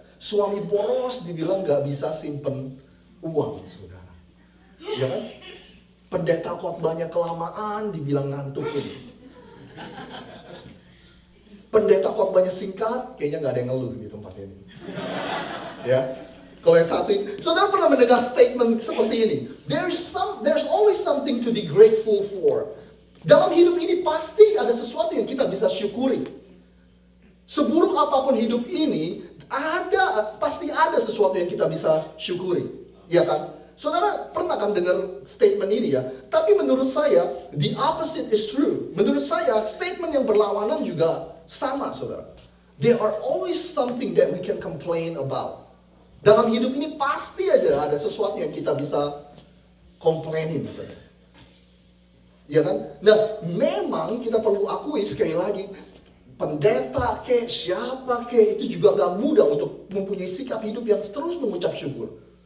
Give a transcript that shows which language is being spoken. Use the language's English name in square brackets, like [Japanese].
[Indonesian] Suami boros dibilang nggak bisa simpen uang, saudara. Ya kan? Pendeta khotbahnya kelamaan dibilang ngantukin. Pendeta khotbahnya singkat, kayaknya nggak ada yang ngeluh di tempat ini. Ya. Kalau yang satu ini, saudara pernah mendengar statement seperti ini? [English] There's always something to be grateful for. [Indonesian] Dalam hidup ini pasti ada sesuatu yang kita bisa syukuri. Seburuk apapun hidup ini, pasti ada sesuatu yang kita bisa syukuri. Ya kan? Saudara pernah kan dengar statement ini ya? Tapi menurut saya, [English] the opposite is true. [Indonesian] Menurut saya, statement yang berlawanan juga sama, saudara. [English] There are always something that we can complain about. [Indonesian] Dalam hidup ini pasti aja ada sesuatu yang kita bisa komplainin, saudara. Ya kan? Nah, memang kita perlu akui sekali lagi, pendeta kek, siapa kek, itu juga gak mudah untuk mempunyai sikap hidup yang terus mengucap syukur.